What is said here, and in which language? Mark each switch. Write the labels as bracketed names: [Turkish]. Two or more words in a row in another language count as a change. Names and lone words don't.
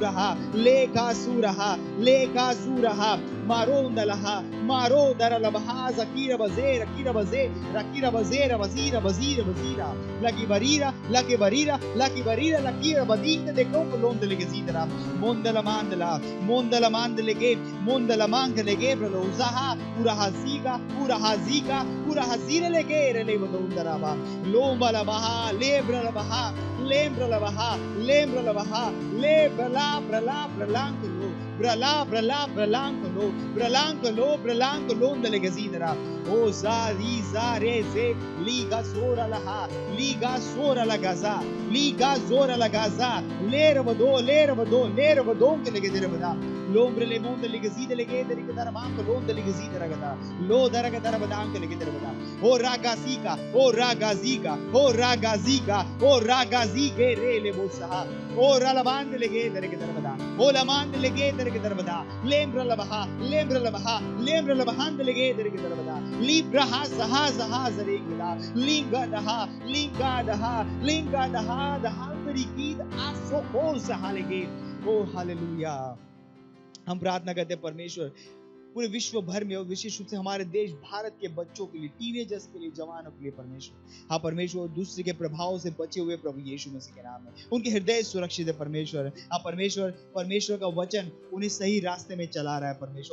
[Hindi] सूरहा मारोंदलहा मारो दरलबहा ज़कीर बज़ेर वज़ीरा लकी बरीरा लकीर बदीक देखो लोंद लेगे जीदरा मोंदला मांद लेगे ब्रलोज़हा पूरा हज़ीरा लेगे रेले बदोंदराबा लोंबला बहा लेब्रलबहा ले ब्रलांक लो ndele gezidra o zare ze liga sora la gaza lervado ke lege dere bada lombre le monde lege zide lege dere ke dara mank lo ndele gezidra gada lo dara ke dara bada ke lege dere bada o ragazika re le bosa o ralavand lege dere ke dara bada o lamand lege dere ke dara bada lembra la bahand lege dere ke dara bada libra ha zaregda linga daha the halberikid aso o zahalege ओ हालेलुया। हम प्रार्थना करते हैं परमेश्वर पूरे विश्व भर में और विशेष रूप से हमारे देश भारत के बच्चों के लिए, टीनेजर्स के लिए, जवानों के लिए परमेश्वर, हाँ परमेश्वर दूसरे के प्रभाव से बचे हुए प्रभु यीशु मसीह के नाम में उनके हृदय सुरक्षित है परमेश्वर। हाँ परमेश्वर का वचन उन्हें सही रास्ते में चला रहा है परमेश्वर।